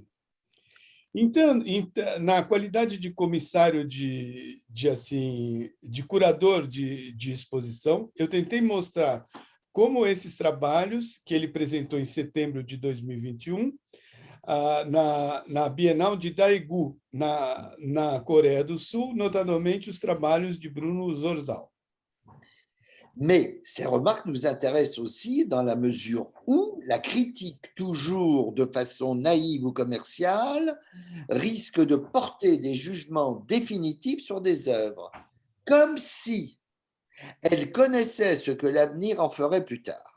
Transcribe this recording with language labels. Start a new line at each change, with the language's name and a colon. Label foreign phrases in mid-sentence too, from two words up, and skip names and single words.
Portuguese: Então, na qualidade de comissário de curador de exposição, eu tentei mostrar como esses trabalhos que ele apresentou em setembro de 2021 na Bienal de Daegu, na Coreia do Sul, notadamente os trabalhos de Bruno Zorzal.
French: Mais ces remarques nous intéressent aussi dans la mesure où la critique, toujours de façon naïve ou commerciale, risque de porter des jugements définitifs sur des œuvres, comme si elle connaissait ce que l'avenir en ferait plus tard.